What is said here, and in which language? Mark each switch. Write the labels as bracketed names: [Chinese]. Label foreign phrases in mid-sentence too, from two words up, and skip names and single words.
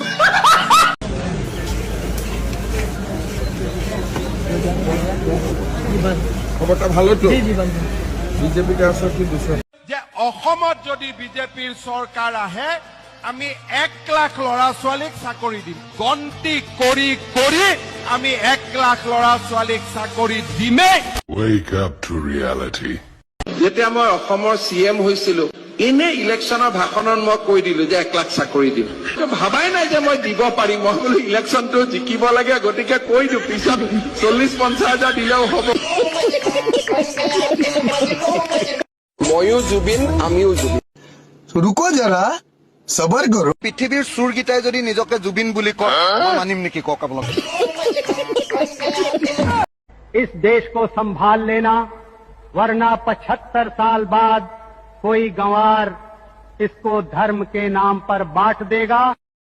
[Assamese] খবৰটা ভালতো বিজেপি যে অসমত যদি বিজেপিৰ চৰকাৰ আহে আমি 1 লাখ ল'ৰা ছোৱালীক চাকৰি দিম। গন্তি কৰি কৰি আমি 1 লাখ ল'ৰা ছোৱালীক চাকৰি দিমেই। [English] Wake up to reality. [Assamese] যেতিয়া মই অসমৰ CM হৈছিলো, এনে ইলেকশ্যনৰ ভাষণত মই কৈ দিলো যে 1 লাখ চাকৰি দিম। ভাবাই নাই যে মই দিব পাৰিম। মই বোলো ইলেকশ্যনটো জিকিব লাগে, গতিকে কৈ দিওঁ, পিছত 40-50 হাজাৰ দিলেও হ'ব। ময়ো জুবিন, আমিও জুবিন। [Hindi] रुको ज़रा, सब्र करो। [Assamese] পৃথিৱীৰ চুৰকেইটাই যদি নিজকে জুবিন বুলি কয়, মই মানিম নেকি কওক আপোনালোক? [Hindi] इस देश को संभाल लेना, वरना 75 साल बाद कोई गंवार इसको धर्म के नाम पर बांट देगा।